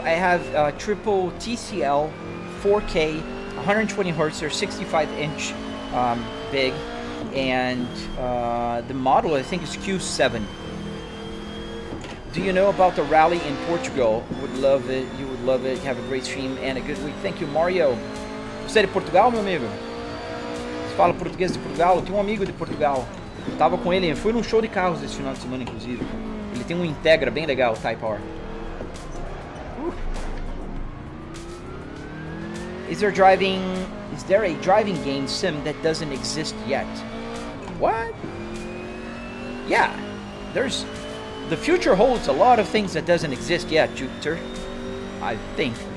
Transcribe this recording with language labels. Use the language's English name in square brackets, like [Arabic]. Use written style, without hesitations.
[English] I have triple TCL, 4K, 120 hertz, or 65-inch big, and the model I think is Q7. Do you know about the rally in Portugal? Would love it. You would love it. Have a great stream and a good week. Thank you, Mario. [Portuguese] Você é de Portugal, meu amigo? Você fala português de Portugal? Eu tenho um amigo de Portugal. Tava com ele. Fui num show de carros esse final de semana, inclusive. Ele tem um Integra bem legal, Type R. [English] Is there a driving game sim that doesn't exist yet? What? Yeah, the future holds a lot of things that doesn't exist yet, Jupiter, I think.